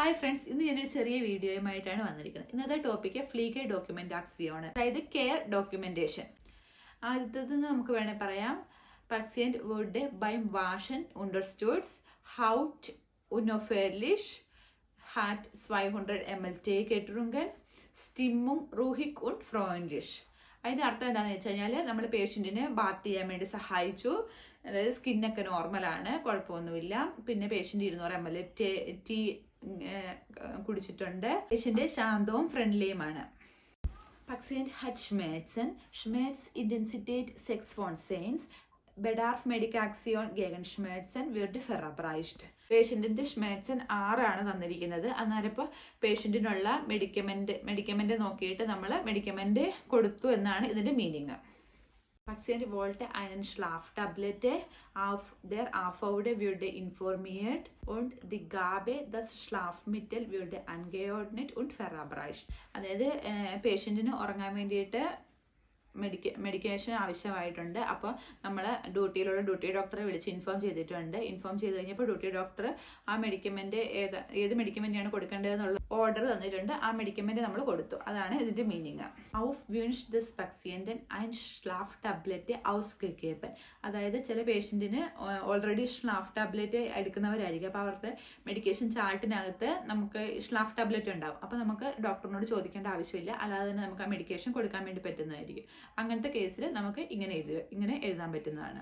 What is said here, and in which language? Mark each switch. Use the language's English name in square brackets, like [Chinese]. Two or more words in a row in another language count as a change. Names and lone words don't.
[Malayalam] ഹായ് ഫ്രണ്ട്സ്, ഇന്ന് ഞാനൊരു ചെറിയ വീഡിയോയുമായിട്ടാണ് വന്നിരിക്കുന്നത്. ഇന്നത്തെ ടോപ്പിക്ക് ഫ്ലീഗെ ഡോക്യുമെന്റാക്സിയാണ്, അതായത് [English] care documentation. [Malayalam] ആദ്യത്തേത് നമുക്ക് വേണേൽ പറയാം, [German] പациയന്റ് wurde beim Waschen unterstützt, Haut unauffällig, hat 200 ml Tee getrunken, Stimmung ruhig und freundlich. [Malayalam] അതിൻ്റെ അർത്ഥം എന്താണെന്ന് വെച്ച് കഴിഞ്ഞാൽ, നമ്മൾ പേഷ്യൻറ്റിനെ ബാത്ത് ചെയ്യാൻ വേണ്ടി സഹായിച്ചു, അതായത് സ്കിന്നൊക്കെ നോർമലാണ്, കുഴപ്പമൊന്നുമില്ല. പിന്നെ പേഷ്യൻ്റ് 200 ml ടീ കുടിച്ചിട്ടുണ്ട്. പേഷ്യൻ്റ് ശാന്തവും ഫ്രണ്ട്ലിയുമാണ്. [German] Patient hat Schmerzen, Schmerzintensität 6 von 10, Bedarf Medikation gegen Schmerzen wird verabreicht. [Malayalam] പേഷ്യൻറ്റിൻ്റെ ഷ്മേറ്റ്സൺ 6 ആണ് തന്നിരിക്കുന്നത്. അന്നേരം ഇപ്പോൾ പേഷ്യൻറ്റിനുള്ള മെഡിക്കമെൻ്റ് നോക്കിയിട്ട് നമ്മൾ മെഡിക്കമെൻ്റ് കൊടുത്തു എന്നാണ് ഇതിൻ്റെ മീനിങ്. [German] Patient wollte einen Schlaftablette auf der AVD wurde informiert und die Gabe des Schlafmittel wurde angeordnet und verabreicht. [Malayalam] അതായത് പേഷ്യൻറ്റിന് ഉറങ്ങാൻ വേണ്ടിയിട്ട് മെഡിക്കേഷൻ ആവശ്യമായിട്ടുണ്ട്. അപ്പോൾ നമ്മൾ ഡ്യൂട്ടിയിലുള്ള [English] duty doctor [Malayalam] വിളിച്ച് ഇൻഫോം ചെയ്തിട്ടുണ്ട്. ഇൻഫോം ചെയ്ത് കഴിഞ്ഞപ്പോൾ [English] duty doctor [Malayalam] ആ മെഡിക്കമെൻ്റ് ഏത് മെഡിക്കമെൻ്റാണ് കൊടുക്കേണ്ടതെന്നുള്ള ഓർഡർ തന്നിട്ടുണ്ട്. ആ മെഡിക്കമെൻ്റ് നമ്മൾ കൊടുത്തു. അതാണ് ഇതിൻ്റെ മീനിങ്. [German] Auf Wunsch des Patienten ein Schlaftablette ausgegeben. [Malayalam] അതായത് ചില പേഷ്യൻറ്റിന് ഓൾറെഡി [German] Schlaf Tablette [Malayalam] എടുക്കുന്നവരായിരിക്കും. അപ്പോൾ അവരുടെ മെഡിക്കേഷൻ ചാർട്ടിനകത്ത് നമുക്ക് [German] Schlaf Tablette [Malayalam] ഉണ്ടാവും. അപ്പോൾ നമുക്ക് ഡോക്ടറിനോട് ചോദിക്കേണ്ട ആവശ്യമില്ല, അല്ലാതെ തന്നെ നമുക്ക് ആ മെഡിക്കേഷൻ കൊടുക്കാൻ വേണ്ടി പറ്റുന്നതായിരിക്കും. അങ്ങനത്തെ കേസിൽ നമുക്ക് ഇങ്ങനെ എഴുതാൻ പറ്റുന്നതാണ്.